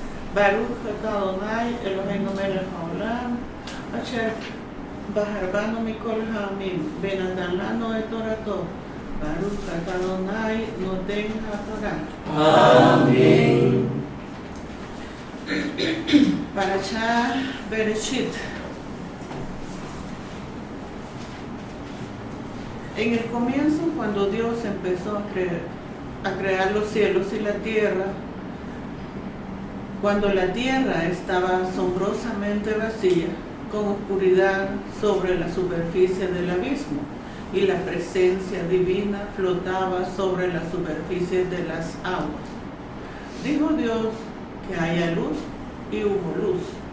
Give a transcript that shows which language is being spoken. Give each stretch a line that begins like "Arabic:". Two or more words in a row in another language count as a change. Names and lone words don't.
Hebrew: ברוך אתה ה' אלהינו מלך העולם אשר בחר בנו מכל העמים ונתן לנו את תורתו. ברוך אתה ה' נותן התורה.
Spanish: Amén. Parashá Bereshit. En el comienzo, cuando Dios empezó a crear los cielos y la tierra, cuando la tierra estaba asombrosamente vacía, con oscuridad sobre la superficie del abismo, y la presencia divina flotaba sobre la superficie de las aguas, dijo Dios que haya luz, y hubo luz.